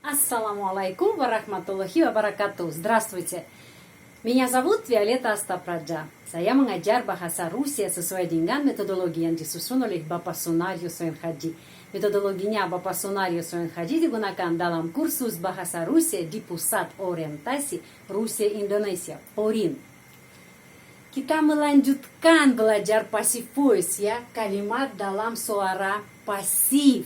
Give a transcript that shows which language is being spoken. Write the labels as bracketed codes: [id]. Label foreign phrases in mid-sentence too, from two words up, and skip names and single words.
[ar] السلام عليكم ورحمة الله وبركاته. [ru] Здравствуйте. Меня зовут Виолетта Астапраджа. [id] Saya mengajar bahasa Rusia sesuai dengan metodologi yang disusun oleh Bapak Sunario Soen Haji. Metodologinya Bapak Sunario Soen Haji digunakan dalam kursus bahasa Rusia di Pusat Orientasi Rusia Indonesia, PORIN. Kita melanjutkan belajar [en] passive voice [id] ya, kalimat dalam suara pasif.